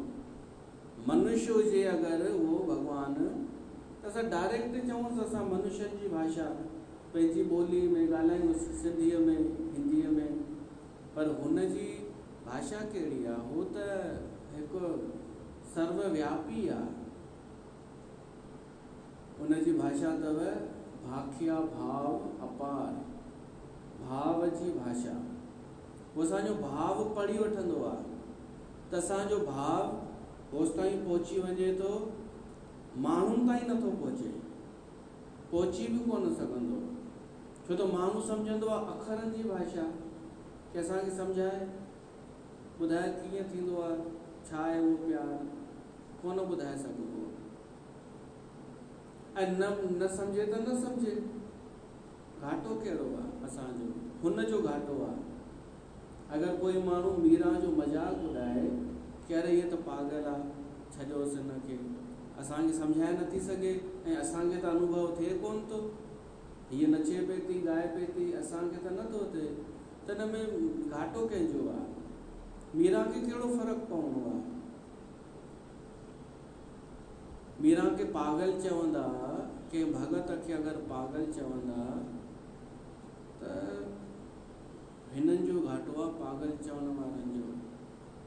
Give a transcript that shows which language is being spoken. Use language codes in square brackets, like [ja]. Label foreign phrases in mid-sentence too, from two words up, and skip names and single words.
[sd] मनुष्य हुजे अगरि उहो भॻवान, त असां डायरेक्ट चऊं, असां मनुष्यनि जी भाषा पंहिंजी ॿोली में ॻाल्हायूं, सिंधीअ में, हिंदीअ में, पर हुन जी भाषा कहिड़ी आहे? हू त हिकु सर्वव्यापी आहे। हुन जी भाषा अथव भाखिया भाव अपार, भाव जी भाषा। उहो असांजो भाव पढ़ी वठंदो आहे, त असांजो भाव होसि ताईं पहुची वञे थो, माण्हुनि ताईं नथो पहुचे, पहुची बि कोन सघंदो, छो त माण्हू सम्झंदो आहे अखरनि जी भाषा, कि असांखे सम्झाए ॿुधाए कीअं थींदो आहे, छा आहे उहो प्यार, कोन ॿुधाए सघिबो। ऐं न सम्झे त न सम्झे, घाटो कहिड़ो आहे असांजो? हुन जो घाटो आहे। अगरि कोई माण्हू मीरा जो मज़ाक ॿुधाए कि अरे इहे त पागल आहे, छॾियोसि हिनखे, असांखे सम्झाए नथी सघे ऐं असांखे त अनुभव थिए कोन थो, हीअ नचे पई थी, ॻाए पई थी, असांखे त नथो थिए, त हिन में घाटो कंहिंजो आहे? मीरा खे कहिड़ो फ़र्क़ु पवंदो आहे? मीरा खे पागल चवंदा, कंहिं भगत खे अगरि पागल चवंदा, त हिननि जो घाटो आहे, पागल चवण वारनि जो।